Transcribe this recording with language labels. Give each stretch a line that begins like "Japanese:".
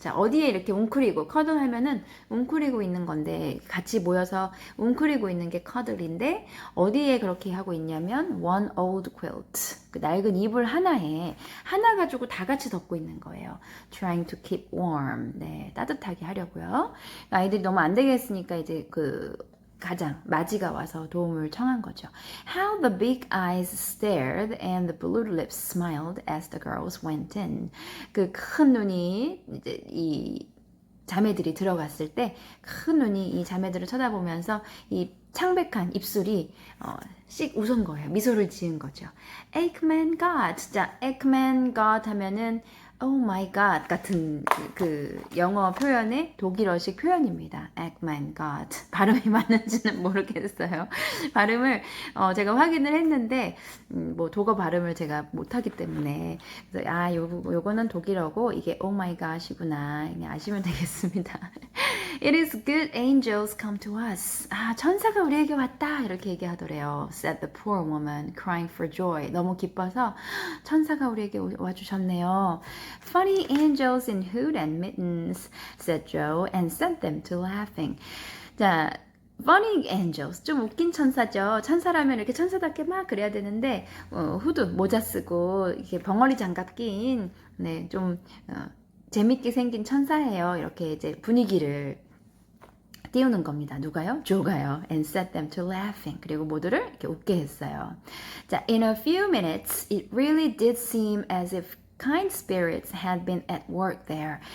Korean: 자, 어디에 이렇게 웅크리고, cuddle 하면은 웅크리고 있는 건데, 같이 모여서 웅크리고 있는 게 cuddle인데, 어디에 그렇게 하고 있냐면,
English: one old quilt.
Korean: 그 낡은 이불 하나 가지고 다 같이 덮고 있는 거예요.
English: trying to keep warm.
Korean: 네, 따뜻하게 하려고요. 아이들이 너무 안 되겠으니까 이제 가장 마지가 와서 도움을 청한 거죠.
English: How the big eyes stared and the blue lips smiled as the girls went in.
Korean: 그 큰 눈이 이제 이 자매들이 들어갔을 때 큰 눈이 이 자매들을 쳐다보면서 이 창백한 입술이 씩 웃은 거예요. 미소를 지은 거죠.
German: Eggman got.
Korean: 자, Eggman got 하면은 Oh my God 같은 그 영어 표현의 독일어식 표현입니다.
German: Eggman got.
Korean: 발음이 맞는지는 모르겠어요. 발음을 제가 확인을 했는데 뭐 독어 발음을 제가 못하기 때문에 그래서 요거는 독일어고 이게 Oh my God이구나 그냥 아시면 되겠습니다.
English: It is good angels come to us.
Korean: 천사가 우리에게 왔다 이렇게 얘기하더래요.
English: Said the poor woman crying for joy.
Korean: 너무 기뻐서 천사가 우리에게 와주셨네요.
English: Funny angels in hood and mittens, said Joe, and sent them to laughing.
Korean: 자,
English: funny angels,
Korean: 좀 웃긴 천사죠. 천사라면 이렇게 천사답게 막 그래야 되는데 후드, 모자 쓰고 이렇게 벙어리 장갑 낀 네, 좀 재밌게 생긴 천사예요. 이렇게 이제 분위기를 띄우는 겁니다. 누가요? 조가요.
English: And set them to laughing.
Korean: 그리고 모두를 이렇게 웃게 했어요.
English: 자, in a few minutes, it really did seem as if kind spirits had been at work there.